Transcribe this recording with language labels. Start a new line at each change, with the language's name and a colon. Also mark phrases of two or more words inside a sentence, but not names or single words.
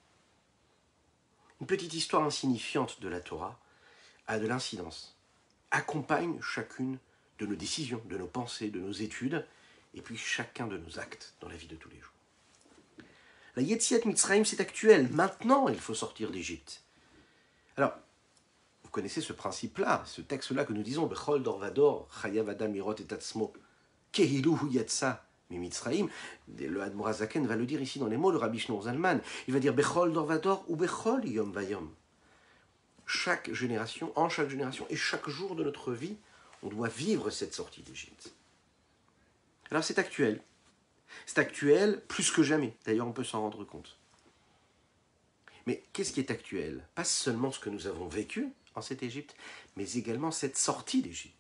French: Une petite histoire insignifiante de la Torah a de l'incidence, accompagne chacune de nos décisions, de nos pensées, de nos études, et puis chacun de nos actes dans la vie de tous les jours. La
Hebrew: יציאת מצרים,
French: c'est actuel. Maintenant, il faut sortir d'Égypte. Alors, vous connaissez ce principe-là, ce texte-là que nous disons,
Hebrew: בכל דור ודור, חייב אדם לראות את עצמו, כאילו הוא יצא ממצרים.
French: Le
Hebrew: אדמו"ר הזקן
French: va le dire ici dans les mots de Rabbi Shneur Zalman. Il va dire
Hebrew: בכל דור ודור
French: ou
Hebrew: בכל יום ויום.
French: Chaque génération, en chaque génération et chaque jour de notre vie, on doit vivre cette sortie d'Égypte. Alors c'est actuel. C'est actuel plus que jamais. D'ailleurs, on peut s'en rendre compte. Mais qu'est-ce qui est actuel? Pas seulement ce que nous avons vécu en cette Égypte, mais également cette sortie d'Égypte.